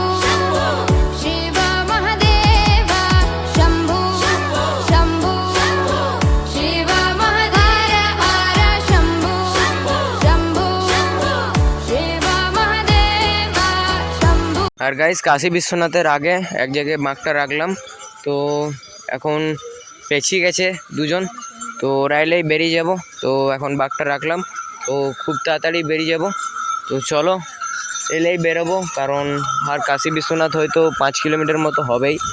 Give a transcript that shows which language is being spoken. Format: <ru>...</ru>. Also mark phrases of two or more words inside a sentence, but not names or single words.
<hi>शिव महादेव शंभु शंभु शिव महादेव हर शंभु शंभु शिव महादेव शंभु।</hi> <bn>আর গাইস কাশী বিশ্বনাথের আগে এক জায়গায় বাঁকটা রাখলাম, তো এখন পেছিয়ে গেছে দুজন, তো ওরা এলেই বেরিয়ে যাব। তো এখন বাঁকটা রাখলাম, তো খুব তাড়াতাড়ি বেরিয়ে যাব। তো চলো এলেই বেরোবো, কারণ আর কাশী বিশ্বনাথ হয়তো 5 কিলোমিটার মতো হবেই।</bn>